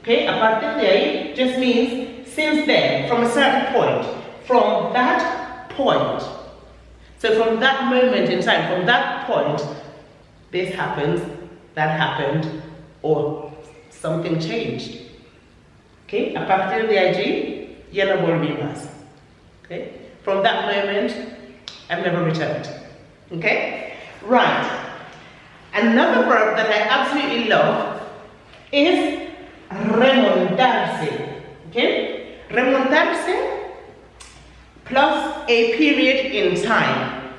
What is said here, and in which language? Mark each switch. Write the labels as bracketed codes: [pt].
[en] Okay? [es] A partir de ahí [en] just means since then, from a certain point. From that point. So from that moment in time, from that point, this happens, that happened, or something changed. Okay? [es] A partir de allí, ya no volví más. [en] Okay? From that moment, I've never returned. Okay? Right. Another verb that I absolutely love is remontarse. Okay? Remontarse plus a period in time.